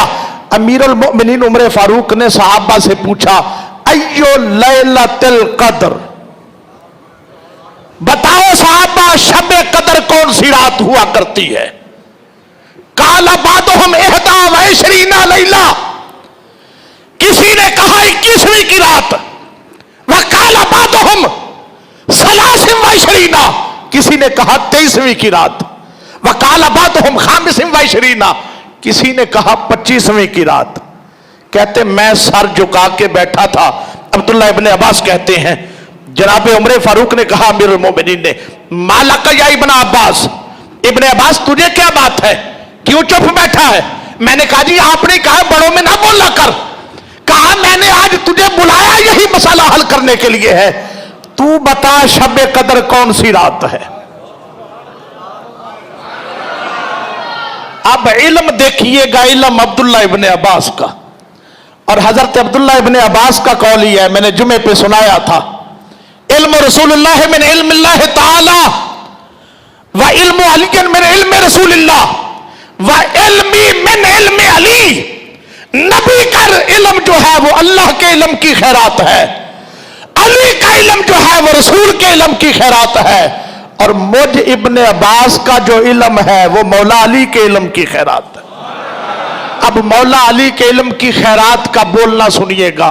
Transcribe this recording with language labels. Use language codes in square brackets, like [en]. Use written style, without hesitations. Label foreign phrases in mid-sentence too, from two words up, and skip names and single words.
[hi] अमीरुल मोमिनीन उमर फारूक ने सहाबा से पूछा [ar] أيّ ليلة القدر, [hi] बताओ सहाबा शब कदर कौन सी रात हुआ करती है? [ar] قال بعضهم إحدى وعشرين ليلة, [hi] किसी ने कहा 21वीं की रात, [ar] वह قال بعضهم ثلاث وعشرين, [hi] किसी ने कहा 23वीं की रात, वह [ar] قال بعضهم خامس وعشرين, [hi] किसी ने कहा 25वीं की रात। कहते मैं सर झुका के बैठा था। अब्दुल्लाह इब्ने अब्बास कहते हैं जनाब उमर फारूक ने कहा अमीरुल मोमिनीन ने, [ar] ما لك يا [hi] इब्ने अब्बास, इब्ने अब्बास तुझे क्या बात है, क्यों चुप बैठा है? मैंने कहा जी आपने कहा बड़ों में ना बोला कर, कहा मैंने आज तुझे बुलाया यही मसला हल करने के लिए है, तू बता शब कदर कौन सी रात है? अब इल्म देखिएगा, इल्म अब्दुल्लाह इब्ने अब्बास का, और हजरत अब्दुल्लाह इब्ने अब्बास का कौल ही है, मैंने जुमे पे सुनाया था, [ar] علم رسول الله من علم الله تعالى وعلم علي من علم رسول الله وعلمي من علم علي. [hi] नबी का इल्म जो है वो अल्लाह के इल्म की खैरात है, वली का इल्म जो है वो रसूल के इल्म की खैरात है, और मुझ इब्ने अब्बास का जो इल्म है वो मौला अली के इल्म की खैरात है। अब मौला अली के इल्म की खैरात का बोलना सुनिएगा।